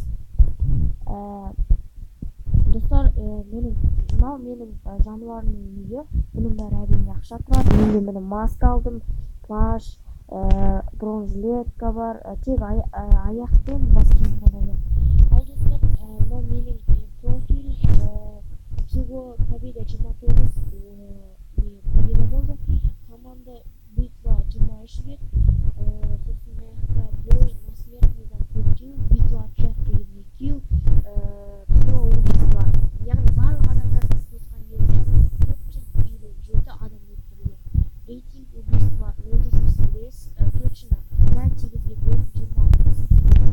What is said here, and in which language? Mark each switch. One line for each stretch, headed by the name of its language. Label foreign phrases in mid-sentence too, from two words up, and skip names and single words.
Kazakh: Достар, мынау менің жануарымның үйі. Бұның бәрі әрине ақша тұрады. Менде міне маска алдым, плащ, бронежилетка бар. Тек аяқпен бас киім ғана жоқ. Ал достар, мынау менің профиль.
Russian: Всего победа 29 победа болды. Команда битва 23 рет.
Kazakh: Сосын
Russian: бой на смертныйдан
Kazakh: 4 килл,
Russian: битва общак
Kazakh: деген 2 килл.
Russian: Всего убийство.
Kazakh: Яғни барлық адамдарды қосқан кезде 457 адам өлтірілген.
Russian: Рейтинг убийства 0,85, точно 0,8-ге бөліп 26.